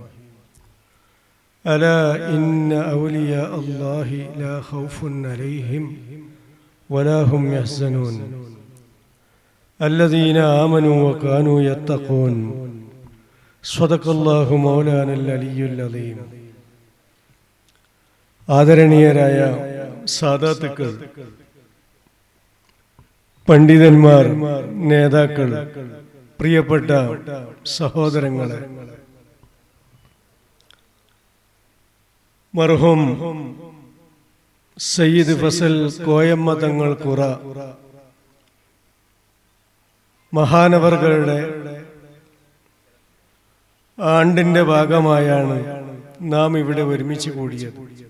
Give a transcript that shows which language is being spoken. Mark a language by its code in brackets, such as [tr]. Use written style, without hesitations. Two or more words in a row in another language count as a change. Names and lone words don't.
[ar] ألا إن أولياء الله لا خوف عليهم ولا هم يحزنون الذين آمنوا وكانوا يتقون صدق الله مولانا العلي العظيم. [ml] ആദരണീയരായ സാദാത്തുക്കൾ, പണ്ഡിതന്മാർ, നേതാക്കൾ, പ്രിയപ്പെട്ട സഹോദരങ്ങളെ, മർഹൂം സയ്യിദ് ഫസൽ കോയമ്മ തങ്ങൾ ഖുറ മഹാനവറുകളുടെ ആണ്ടിന്റെ ഭാഗമായാണ് നാം ഇവിടെ ഒരുമിച്ച് കൂടിയത്.